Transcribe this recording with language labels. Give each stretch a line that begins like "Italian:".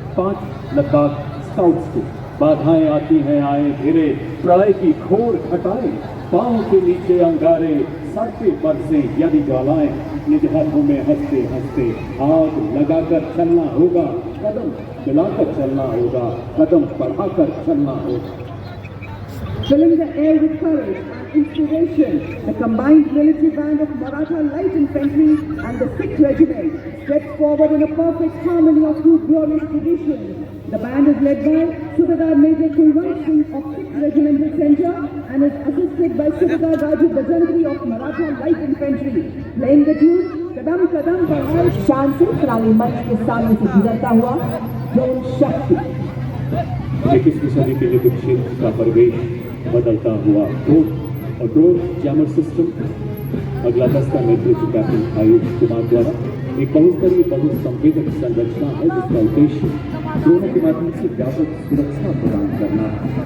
Hindi: 5 Ladakh scouts को बाधाएं आती हैं आए घेरे, प्रलय की घोर घटाएं, पांव के नीचे अंगारे, सड़कें बरसे यदि ज्वालाएं, निज हाथों में हंसते हंसते आग लगाकर चलना होगा, कदम मिलाकर चलना होगा, कदम बढ़ाकर चलना होगा।
English: Filling the air with courage and inspiration, the combined military band of Maratha Light Infantry and the 6th Regiment stretched forward in a perfect harmony of two glorious traditions. The band is led by Subedar Major Kulwant Singh of 6th Regimental Center and is assisted by Subedar Raju Bajantri of Maratha Light Infantry. Playing the tune Kadam Kadam Badhai,
Hindi: शान से सलामी मंच के सामने से गुजरता हुआ zone शक्ति। 21वीं सदी के युद्ध क्षेत्र का परिवेश बदलता हुआ ड्रोन और ड्रोन जैमर सिस्टम। अगला दस्ता नेतृत्व कैप्टन आयुष कुमार द्वारा एक बहुस्तरीय बहुसंवेदक संरचना है जिसका उद्देश्य ड्रोनों के माध्यम से व्यापक सुरक्षा प्रदान करना है।